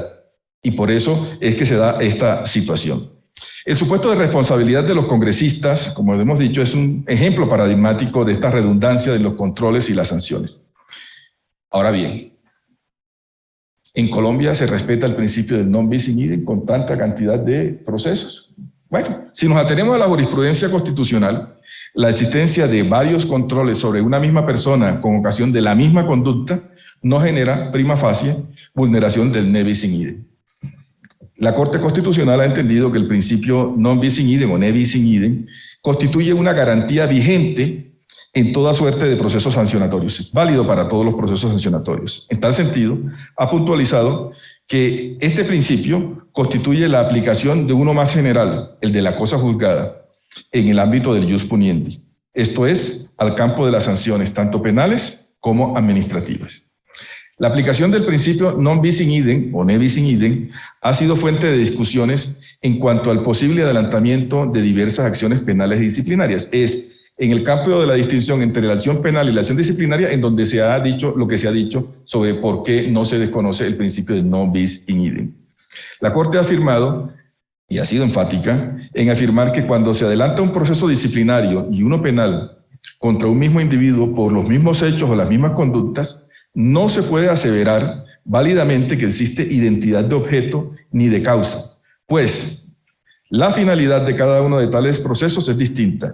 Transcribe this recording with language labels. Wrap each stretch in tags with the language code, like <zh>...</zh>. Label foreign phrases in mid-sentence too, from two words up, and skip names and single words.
<es>Y por eso es que se da esta situación. El supuesto de responsabilidad de los congresistas, como hemos dicho, es un ejemplo paradigmático de esta redundancia de los controles y las sanciones. Ahora bien, en Colombia se respeta el principio del</es> <la>non bis in idem</la> <es>con tanta cantidad de procesos. Bueno, si nos atenemos a la jurisprudencia constitucional, la existencia de varios controles sobre una misma persona con ocasión de la misma conducta no genera</es> <la>prima facie</la> <es>vulneración del</es> <la>ne bis in idem.</la> <es>La Corte Constitucional ha entendido que el principio</es> <la>non bis in idem</la> <es>o</es> <la>ne bis in idem</la> <es>constituye una garantía vigente en toda suerte de procesos sancionatorios. Es válido para todos los procesos sancionatorios. En tal sentido, ha puntualizado que este principio constituye la aplicación de uno más general, el de la cosa juzgada, en el ámbito del</es> <la>ius puniendi.</la> <es>Esto es, al campo de las sanciones, tanto penales como administrativas. La aplicación del principio</es> <la>non bis in idem</la> <es>o</es> <la>ne bis in idem</la> <es>ha sido fuente de discusiones en cuanto al posible adelantamiento de diversas acciones penales y disciplinarias. Es en el campo de la distinción entre la acción penal y la acción disciplinaria en donde se ha dicho lo que se ha dicho sobre por qué no se desconoce el principio de</es> <la>non bis in idem.</la> <es>La Corte ha afirmado, y ha sido enfática, en afirmar que cuando se adelanta un proceso disciplinario y uno penal contra un mismo individuo por los mismos hechos o las mismas conductas, no se puede aseverar válidamente que existe identidad de objeto ni de causa, pues la finalidad de cada uno de tales procesos es distinta.</es>